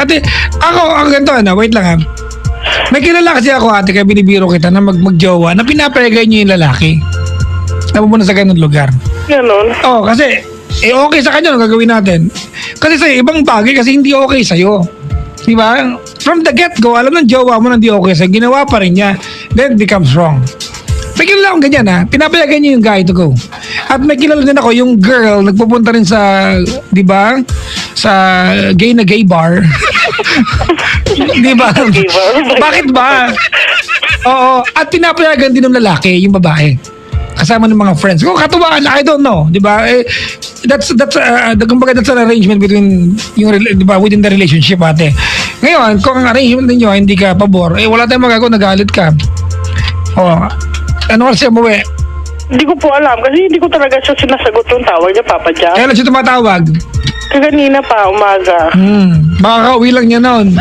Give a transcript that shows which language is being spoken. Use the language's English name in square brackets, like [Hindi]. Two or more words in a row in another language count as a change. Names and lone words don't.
[Filipino] Ate, ako, ang ganito, wait lang ha. May kilala kasi ako ate, kaya binibiro kita na magjowa na pinapalagay niyo yung lalaki. Napupunta sa ganun lugar. Ganon. Oo, kasi, okay sa kanya, ano gagawin natin? Kasi sa'yo, ibang bagay kasi hindi okay sa'yo. Di ba? [English] From the get-go, [Filipino] alam ng jowa mo na hindi okay sa'yo, ginawa pa rin niya, [English] then it becomes wrong. [Filipino] May kilala akong ganyan ha, pinapayagan niyo yung [English] guy to go. [Filipino] At may kilala din ako, yung girl, nagpupunta rin sa, di ba? Sa gay na gay bar. Di ba? [English] Gay bar? [Filipino] Bakit ba? Oo, at pinapayagan din ng lalaki, yung babae. Kasama ng mga friends. Kung katuwaan, [English] I don't know, [Filipino] di ba? [English] That's kumbaga that's an arrangement between [Filipino] di ba, [English] within the relationship, [Filipino] ate. Ngayon, kung ang arrangement ninyo hindi ka pabor, wala tayong magagawa, nagalit ka. Ano oras siya umuwi? Hindi ko po alam kasi hindi ko talaga siya sinasagot yung tawag niya, Papa Jack. Kailan siya tumatawag? Kaganina pa, umaga. Baka kauwi lang niya noon.